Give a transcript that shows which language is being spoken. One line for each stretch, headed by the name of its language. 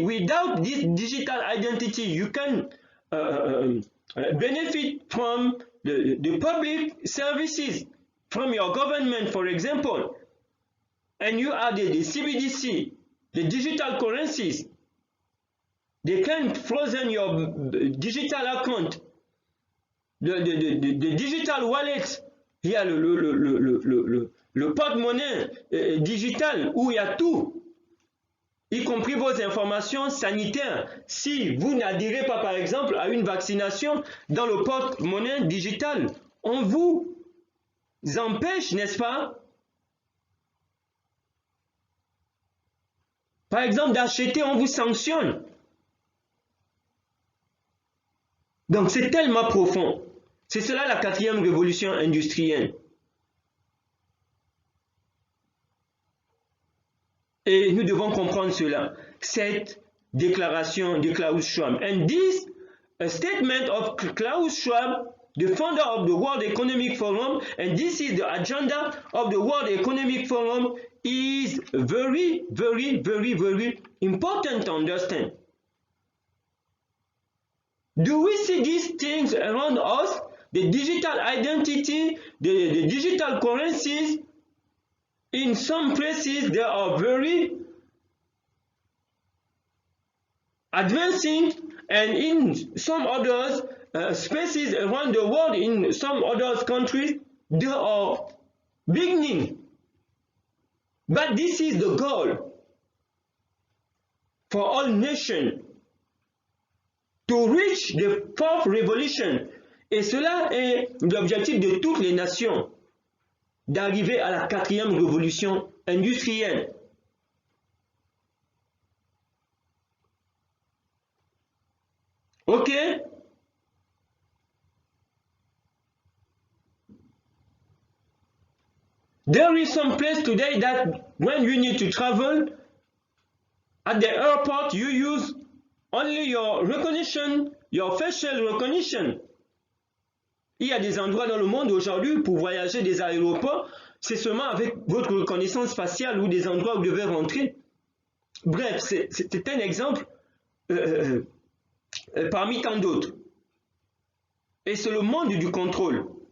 English: Without this digital identity, you can benefit from the public services from your government, for example. And you have the CBDC, the digital currencies. They can frozen your digital account, the digital wallet.
French: Il y a le porte-monnaie digital où il y a tout, y compris vos informations sanitaires. Si vous n'adhérez pas, par exemple, à une vaccination dans le porte-monnaie digital, on vous empêche, n'est-ce pas, par exemple, d'acheter, on vous sanctionne. Donc, c'est tellement profond. C'est cela la quatrième révolution industrielle. Et nous devons comprendre cela. Cette déclaration de Klaus Schwab.
English: And this statement of Klaus Schwab, the founder of the World Economic Forum, and this is the agenda of the World Economic Forum, is very, very, very, very important to understand. Do we see these things around us? The digital identity, the digital currencies, in some places they are very advancing, and in some others spaces around the world, in some other countries, they are beginning. But this is the goal for all nations, to reach the fourth revolution.
French: Et cela est l'objectif de toutes les nations, d'arriver à la quatrième révolution industrielle. Ok?
English: There is some place today that when you need to travel, at the airport you use only your recognition, your facial recognition.
French: Il y a des endroits dans le monde aujourd'hui pour voyager des aéroports, c'est seulement avec votre reconnaissance faciale ou des endroits où vous devez rentrer. Bref, c'est un exemple parmi tant d'autres. Et c'est le monde du contrôle.